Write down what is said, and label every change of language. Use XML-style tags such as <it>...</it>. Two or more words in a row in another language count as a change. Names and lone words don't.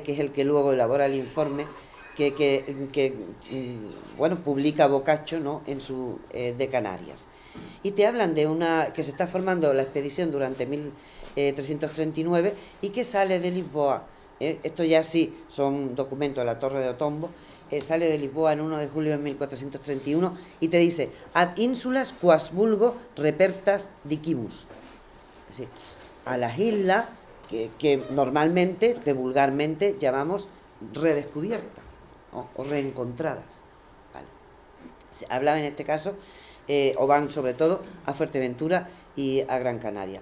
<es>Que es el que luego elabora el informe que bueno, publica Boccaccio, ¿no?, en su de Canarias. Y te hablan de que se está formando la expedición durante 1339 y que sale de Lisboa. Esto ya sí son documentos de la Torre de Otombo. Sale de Lisboa en 1 de julio de 1431 y te dice:</es> <la>ad insulas quas vulgo repertas dicimus.</la> <es>Es decir, a las islas que normalmente, que vulgarmente llamamos redescubiertas o reencontradas. Vale. Se hablaba en este caso, o van sobre todo a Fuerteventura y a Gran Canaria.</es>